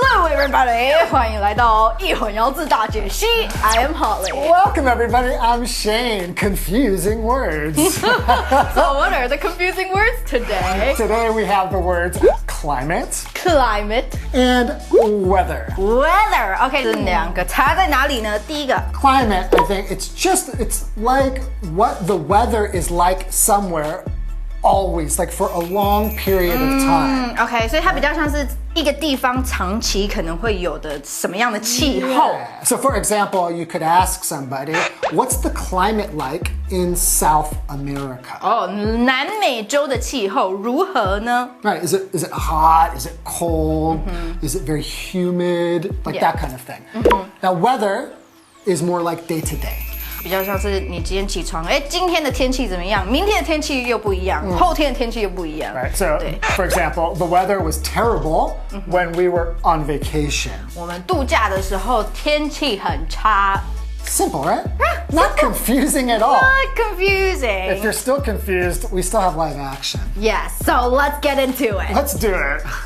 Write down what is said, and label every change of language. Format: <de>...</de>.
<zh>Everybody, 欢迎来到一混淆字大解析</zh> <en>I am Holly. Welcome everybody, I'm Shane. Confusing words. So what are the confusing words today? Today we have the words climate, Climate, and weather. weather.</en> <zh>OK, 这两个差在哪里呢？第一个</zh> <en>Climate, I think it's like what the weather is like somewhere always, like for a long period of time.</en> <zh>OK， 所以它比较像是一个地方长期可能会有的什么样的气候。 Yeah.</zh> <en>So for example, you could ask somebody, what's the climate like in South America?</en> <zh>哦，南美洲的气候如何呢？</zh> <en>Right, is it hot? Is it cold? Is it very humid? Like Yeah. that kind of thing. Now weather is more like day to day.</en> <zh>比较像是你今天起床，哎，今天的天气怎么样？明天的天气又不一样，后天的天气又不一样。</zh> <en>Right, so</en> <zh>对，</zh> <en>for example, the weather was terrible when we were on vacation.</en> <zh>我们度假的时候天气很差。</zh> <en>Simple, right? Not confusing at all. Not confusing. If you're still confused, we still have live action. Yes, so let's get into it. Let's do it.</en>